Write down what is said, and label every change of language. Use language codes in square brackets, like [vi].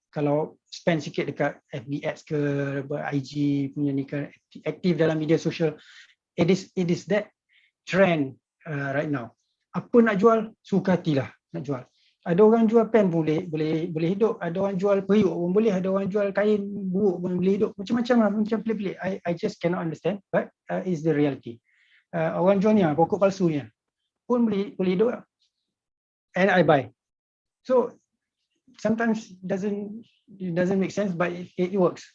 [ms] Kalau spend sikit dekat FB ads ke, IG punya ni ke, aktif dalam media sosial, [en] it is that trend right now. [ms] Apa nak jual, suka hatilah nak jual. Ada orang jual pen boleh hidup, ada orang jual periuk pun boleh, ada orang jual kain buruk pun boleh hidup, macam-macam lah, macam pelik-pelik. [en] I just cannot understand, but it's the reality. [ms] Orang jual ni pokok palsu ni pun boleh hidup lah. [en] And I buy. So sometimes it doesn't make sense, but it works.